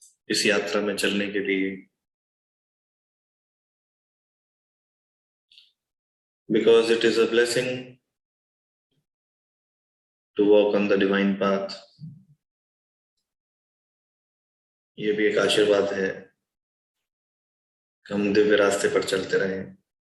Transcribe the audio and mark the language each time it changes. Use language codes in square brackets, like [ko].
[hi] इस यात्रा में चलने के लिए. [en] Because it is a blessing to walk on the divine path. [hi] ये भी एक आशीर्वाद है कि हम दिव्य रास्ते पर चलते रहें.